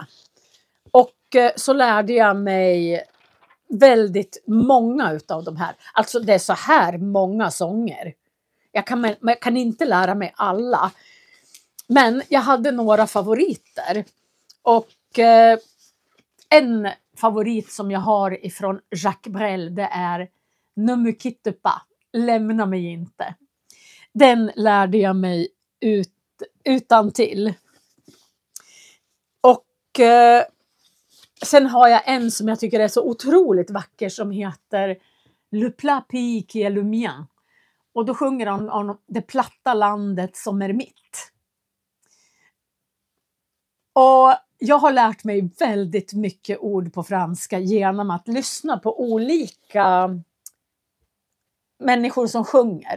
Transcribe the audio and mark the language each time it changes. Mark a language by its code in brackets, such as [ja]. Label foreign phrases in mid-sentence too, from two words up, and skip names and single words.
[sv] Och så lärde jag mig väldigt många utav de här. Alltså det är så här många sånger. Jag kan inte lära mig alla. Men jag hade några favoriter. Och en favorit som jag har ifrån Jacques Brel, det är Ne me quitte pas, lämna mig inte. Den lärde jag mig utan till. Och sen har jag en som jag tycker är så otroligt vacker som heter Le plat pays qui est le mien. Och då sjunger han om det platta landet som är mitt. Och jag har lärt mig väldigt mycket ord på franska genom att lyssna på olika människor som sjunger.